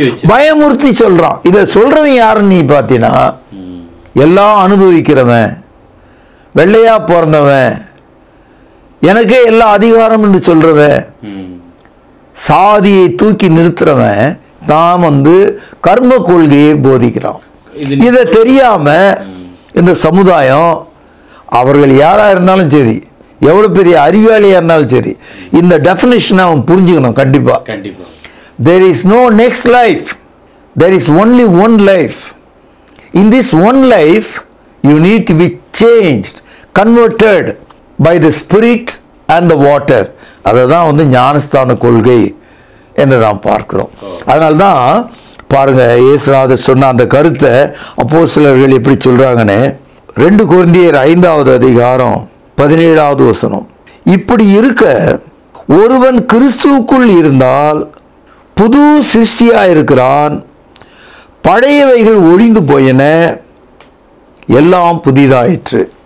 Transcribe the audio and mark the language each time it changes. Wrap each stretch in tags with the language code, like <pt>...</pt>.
<ta>பயமுறுத்தி சொல்றான். இதை சொல்றவன் யாருன்னு நீ பார்த்தீங்கன்னா, எல்லாம் அனுபவிக்கிறவன், வெள்ளையா பிறந்தவன், எனக்கே எல்லா அதிகாரம் என்று சொல்றவன், சாதியை தூக்கி நிறுத்துறவன் தான் கர்ம கொள்கையை போதிக்கிறான். இதை தெரியாம இந்த சமுதாயம், அவர்கள் யாரா இருந்தாலும் சரி, எவ்வளவு பெரிய அறிவாளியா இருந்தாலும் சரி, இந்த டெஃபினிஷனை அவன் புரிஞ்சுக்கணும். கண்டிப்பா</ta> <en>there is no next life, there is only one life. In this one life you need to be changed, converted by the spirit and the water.</en> <ta>அதுதான் ஞானஸ்தான கொள்கை என்று நாம் பார்க்கிறோம். அதனால்தான் பாருங்க, இயேசுநாதர் சொன்ன அந்த கருத்தை அப்போஸ்தலர்கள் எப்படி சொல்றாங்கன்னு 2 கொரிந்தியர் 5வது அதிகாரம் 17வது வசனம். இப்படி இருக்க ஒருவன் கிறிஸ்துவுக்குள் இருந்தால் புது சிருஷ்டியா இருக்கிறான், பழையவைகள் ஒழிந்து போயின, எல்லாம் புதிதாயிற்று.</ta>